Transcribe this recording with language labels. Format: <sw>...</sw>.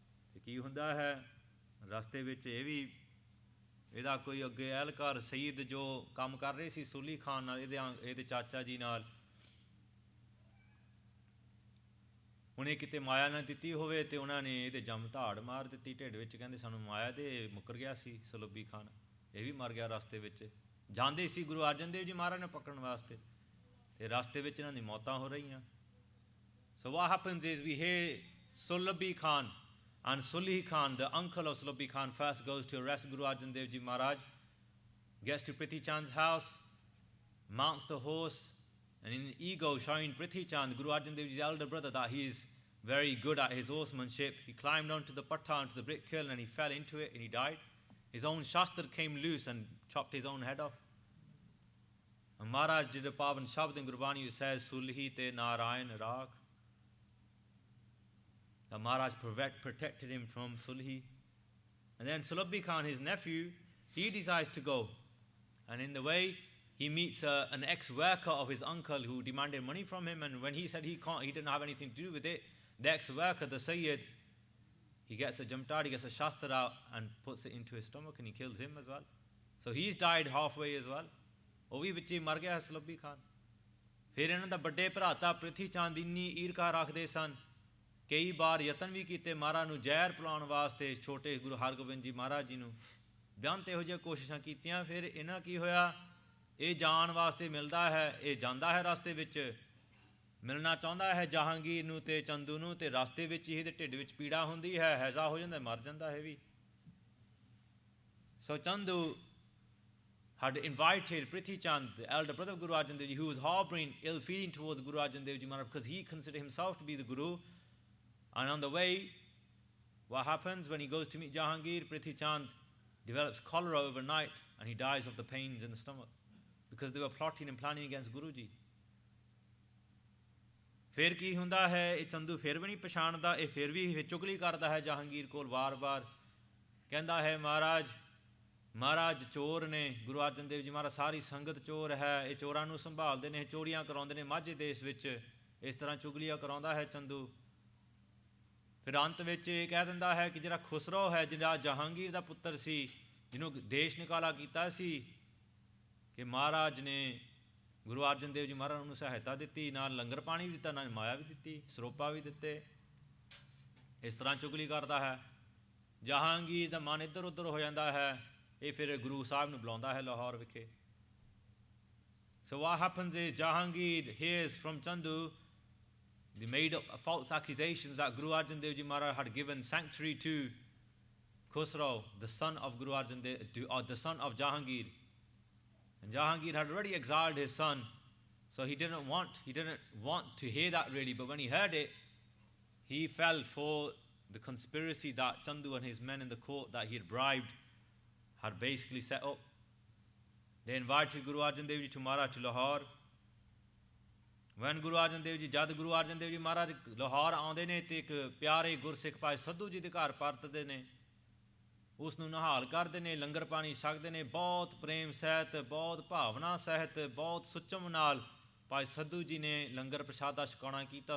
<pa>ਅਤੇ ਕੀ ਹੁੰਦਾ ਹੈ ਰਸਤੇ ਵਿੱਚ? ਇਹਦਾ ਕੋਈ ਅੱਗੇ ਅਹਿਲਕਾਰ ਸਈਦ ਜੋ ਕੰਮ ਕਰ ਰਹੇ ਸੀ ਸੁਲਹੀ ਖਾਨ ਨਾਲ, ਇਹਦੇ ਚਾਚਾ ਜੀ ਨਾਲ, ਉਹਨੇ ਕਿਤੇ ਮਾਇਆ ਨਾ ਦਿੱਤੀ ਹੋਵੇ ਅਤੇ ਉਹਨਾਂ ਨੇ ਇਹਦੇ ਜੰਮ ਧਾੜ ਮਾਰ ਦਿੱਤੀ ਢਿੱਡ ਵਿੱਚ। ਕਹਿੰਦੇ ਸਾਨੂੰ ਮਾਇਆ ਦੇ ਮੁੱਕਰ ਗਿਆ ਸੀ ਸੁਲੱਭੀ ਖਾਨ, ਇਹ ਵੀ ਮਰ ਗਿਆ ਰਸਤੇ ਵਿੱਚ। ਜਾਂਦੇ ਸੀ ਗੁਰੂ ਅਰਜਨ ਦੇਵ ਜੀ ਮਹਾਰਾਜ ਨੂੰ ਪਕੜਨ ਵਾਸਤੇ, ਅਤੇ ਰਸਤੇ ਵਿੱਚ ਇਹਨਾਂ ਦੀ ਮੌਤਾਂ ਹੋ ਰਹੀਆਂ।</pa> <en>So what happens is we hear Sulabhi Khan and Sulhi Khan, the uncle of Sulabhi Khan, first goes to arrest Guru Arjan Dev Ji Maharaj, gets to Prithi Chand's house, mounts the horse, and in ego showing Prithi Chand, Guru Arjan Dev Ji's elder brother, that he is very good at his horsemanship, he climbed onto the patta, onto the brick kiln, and he fell into it and he died. His own shastra came loose and chopped his own head off. And Maharaj did a pavan shabd in Gurbani, it says, Sulhi te Narayan Rakh. The Maharaj protected him from Sulhi. And then Sulabhi Khan, his nephew, he decides to go. And in the way, he meets an ex-worker of his uncle who demanded money from him. And when he said he didn't have anything to do with it, the ex-worker, the Sayyid, he gets a jamtar, he gets a shastra out and puts it into his stomach and he kills him as well. So he's died halfway as well.</en> <pa>ਉਹ ਵੀ ਵਿੱਚ ਹੀ ਮਰ ਗਿਆ ਸੁਲੱਭੀ ਖਾਨ। ਫਿਰ ਇਹਨਾਂ ਦਾ ਵੱਡੇ ਭਰਾਤਾ ਪ੍ਰਿਥੀ ਚੰਦ ਇੰਨੀ ਈਰਖਾ ਰੱਖਦੇ ਸਨ, ਕਈ ਵਾਰ ਯਤਨ ਵੀ ਕੀਤੇ ਮਹਾਰਾਜ ਨੂੰ ਜ਼ਹਿਰ ਪਿਲਾਉਣ ਵਾਸਤੇ, ਛੋਟੇ ਗੁਰੂ ਹਰਗੋਬਿੰਦ ਜੀ ਮਹਾਰਾਜ ਜੀ ਨੂੰ ਬੇਅੰਤ ਇਹੋ ਜਿਹੀਆਂ ਕੋਸ਼ਿਸ਼ਾਂ ਕੀਤੀਆਂ। ਫਿਰ ਇਹਨਾਂ ਕੀ ਹੋਇਆ, ਇਹ ਜਾਣ ਵਾਸਤੇ ਮਿਲਦਾ ਹੈ, ਇਹ ਜਾਂਦਾ ਹੈ ਰਸਤੇ ਵਿੱਚ, ਮਿਲਣਾ ਚਾਹੁੰਦਾ ਹੈ ਜਹਾਂਗੀਰ ਨੂੰ ਅਤੇ ਚੰਦੂ ਨੂੰ, ਅਤੇ ਰਸਤੇ ਵਿੱਚ ਹੀ ਇਹਦੇ ਢਿੱਡ ਵਿੱਚ ਪੀੜਾ ਹੁੰਦੀ ਹੈ, ਹੈਜ਼ਾ ਹੋ ਜਾਂਦਾ, ਮਰ ਜਾਂਦਾ ਹੈ ਵੀ।</pa> <en>ਸੋ Chandu had invited Prithi Chand, the elder brother of Guru Arjan Dev Ji, who was harboring ill feeling towards Guru Arjan Dev Ji Maharaj because he considered himself to be the Guru. And on the way, what happens when he goes to meet Jahangir? Prithi Chand develops cholera overnight and he dies of the pains in the stomach because they were plotting and planning against Guru Ji.</en> <pa>ਫਿਰ ਕੀ ਹੁੰਦਾ ਹੈ, ਇਹ ਚੰਦੂ ਫਿਰ ਵੀ ਨਹੀਂ ਪਛਾਣਦਾ, ਇਹ ਫਿਰ ਵੀ ਚੁਗਲੀ ਕਰਦਾ ਹੈ ਜਹਾਂਗੀਰ ਕੋਲ ਵਾਰ-ਵਾਰ। ਕਹਿੰਦਾ ਹੈ ਮਹਾਰਾਜ ਚੋਰ ਨੇ, ਗੁਰੂ ਅਰਜਨ ਦੇਵ ਜੀ ਮਹਾਰਾਜ ਸਾਰੀ ਸੰਗਤ ਚੋਰ ਹੈ, ਇਹ ਚੋਰਾਂ ਨੂੰ ਸੰਭਾਲਦੇ ਨੇ, ਚੋਰੀਆਂ ਕਰਾਉਂਦੇ ਨੇ ਮਾਝੇ ਦੇਸ਼ ਵਿੱਚ, ਇਸ ਤਰ੍ਹਾਂ ਚੁਗਲੀਆਂ ਕਰਾਉਂਦਾ ਹੈ ਚੰਦੂ। ਫਿਰ ਅੰਤ ਵਿੱਚ ਇਹ ਕਹਿ ਦਿੰਦਾ ਹੈ ਕਿ ਜਿਹੜਾ ਖੁਸਰੋ ਹੈ, ਜਿਹੜਾ ਜਹਾਂਗੀਰ ਦਾ ਪੁੱਤਰ ਸੀ, ਜਿਹਨੂੰ ਦੇਸ਼ ਨਿਕਾਲਾ ਕੀਤਾ ਸੀ, ਕਿ ਮਹਾਰਾਜ ਨੇ ਗੁਰੂ ਅਰਜਨ ਦੇਵ ਜੀ ਮਹਾਰਾਜ ਨੂੰ ਸਹਾਇਤਾ ਦਿੱਤੀ, ਨਾਲ ਲੰਗਰ ਪਾਣੀ ਵੀ ਦਿੱਤਾ, ਨਾਲ ਮਾਇਆ ਵੀ ਦਿੱਤੀ, ਸਰੋਪਾ ਵੀ ਦਿੱਤੇ। ਇਸ ਤਰ੍ਹਾਂ ਚੁਗਲੀ ਕਰਦਾ ਹੈ। ਜਹਾਂਗੀਰ ਦਾ ਮਨ ਇੱਧਰ ਉੱਧਰ ਹੋ ਜਾਂਦਾ ਹੈ। ਇਹ ਫਿਰ ਗੁਰੂ ਸਾਹਿਬ ਨੂੰ ਬੁਲਾਉਂਦਾ ਹੈ ਲਾਹੌਰ ਵਿਖੇ।</pa> <en>So what happens is Jahangir hears from Chandu the made up false accusations that Guru Arjan Dev Ji Maharaj had given sanctuary to Khusrau, the son of Guru Arjan Dev, or the son of Jahangir. And Jahangir had already exiled his son, so he didn't want to hear that really. But when he heard it, he fell for the conspiracy that Chandu and his men in the court that he had bribed had basically set up. They invited Guru Arjan Dev Ji to Maharaj to Lahore.</en> <pa>When Guru Arjan Dev Ji, jad Guru Arjan Dev Ji Maharaj Lahore ਆਉਂਦੇ ਨੇ ਤੇ ਇੱਕ ਪਿਆਰੇ ਗੁਰਸਿੱਖ ਭਾਈ ਸੱਧੂ ਜੀ ਦੇ ਘਰ ਪਰਤਦੇ ਨੇ, ਉਸ ਨੂੰ ਨਿਹਾਲ ਕਰਦੇ ਨੇ, ਲੰਗਰ ਪਾਣੀ ਛਕਦੇ ਨੇ, ਬਹੁਤ ਪ੍ਰੇਮ ਸਹਿਤ, ਬਹੁਤ ਭਾਵਨਾ ਸਹਿਤ, ਬਹੁਤ ਸੁੱਚਮ ਨਾਲ ਭਾਈ ਸੱਧੂ ਜੀ ਨੇ ਲੰਗਰ ਪ੍ਰਸ਼ਾਦਾ ਛਕਾਉਣਾ ਕੀਤਾ।</pa>